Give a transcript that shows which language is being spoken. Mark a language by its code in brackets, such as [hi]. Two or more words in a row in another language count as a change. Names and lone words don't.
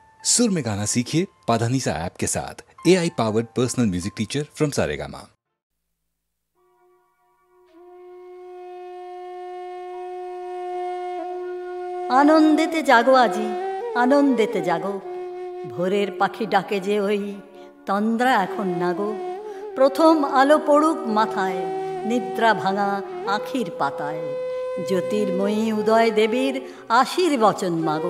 [hi] सुर में गाना सीखिए पाधानीसा ऐप के साथ। [en] AI powered personal music teacher from Saregama. [bn] আনন্দেতে জাগো আজি, আনন্দেতে জাগো, ভোরের পাখি ডাকে যে ওই তন্দ্রা এখন না গো। প্রথম আলো পড়ুক মাথায়, নিদ্রা ভাঙা আখির পাতায়, জ্যোতির্ময়ী উদয় দেবীর আশীর্বচন মাগো।